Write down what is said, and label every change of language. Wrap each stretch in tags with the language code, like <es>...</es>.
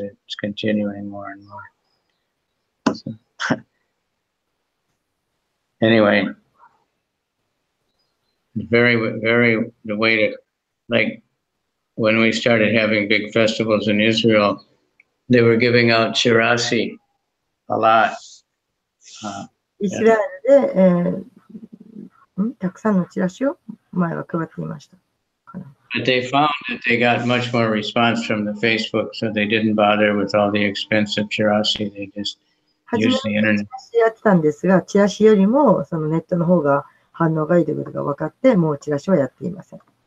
<en>It's continuing more and more. So, anyway, very the way to, like, when we started having big festivals in Israel, they were giving out Chirasi a lot.</en> <ja>イスラエルで、たくさんのチラシを前は配っていました。</ja> <en>But they found that they got much more response from the Facebook, so they didn't bother with all the expensive Chirasi. They just used the internet.</en> <ja>チラシやってたんですが、チラシよりもそのネットの方が反応がいいということが分かって、もうチラシはやっていません。</ja>